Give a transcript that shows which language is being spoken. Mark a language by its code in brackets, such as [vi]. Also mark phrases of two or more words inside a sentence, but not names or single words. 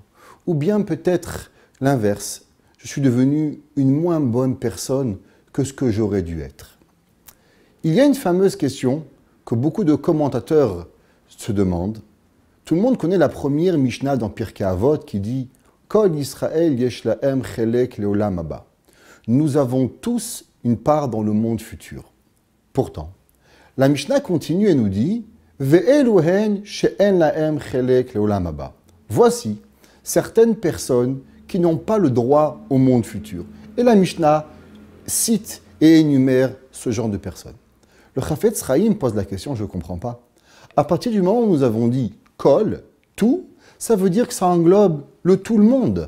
[fr] Ou bien peut-être l'inverse, je suis devenu une moins bonne personne que ce que j'aurais dû être. Il y a une fameuse question que beaucoup de commentateurs se demandent. Tout le monde connaît la première Mishnah dans Pirkei Avot qui dit « [he] כל ישראל יש להם חלק לעולם הבא [fr] » Nous avons tous une part dans le monde futur. Pourtant, la Mishnah continue et nous dit « [he] ואלו הן שאין להם חלק לעולם הבא [fr] » Voici certaines personnes qui n'ont pas le droit au monde futur. Et la Mishnah cite et énumère ce genre de personnes. Le Chafetz Chaim pose la question, je ne comprends pas. À partir du moment où nous avons dit « kol », tout, ça veut dire que ça englobe le tout le monde.